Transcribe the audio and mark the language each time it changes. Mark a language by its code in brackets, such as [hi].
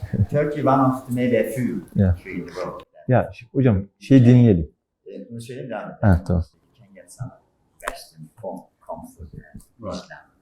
[en] Turkey one of the maybe a few country in the world. [tr] Ya hocam şey dinleyelim. Bunu söyleyeyim devam edelim. Ha tamam. [en] You can get some Western comfort and Islam.